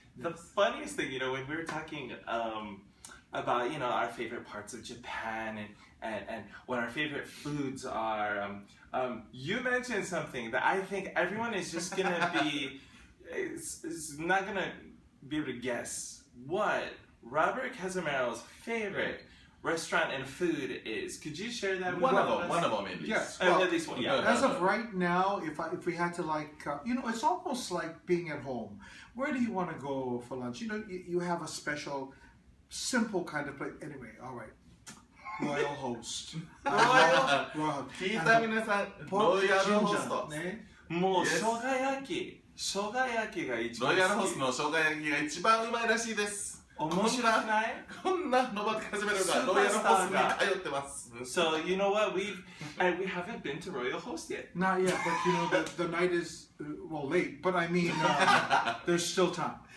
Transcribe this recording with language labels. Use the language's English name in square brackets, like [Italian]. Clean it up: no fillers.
[English] The funniest thing, you know, when we were talking about, you know, our favorite parts of Japan and what our favorite foods are, you mentioned something that I think everyone is just gonna be, is not gonna be able to guess what Robert Cazimero's favorite restaurant and food is. Could you share that with us? One of them maybe. Yes. Well, Well, at least one, yeah. as of right now, if we had to like, you know, it's almost like being at home. Where do you want to go for lunch? You know, you have a special, simple kind of place. Anyway, all right. Royal Host. Royal Host. [Japanese] 聞いた皆さん、ロイヤルホスト。もう生姜焼きが一番好き。ロイヤルホストの生姜焼きが一番うまいらしいです。面白くない？こんなロバート・カズメロがロイヤルホストに通ってます。 [English] So you know what, we haven't been to Royal Host yet. Not yet, but you know the night is well late. But I mean, there's still time.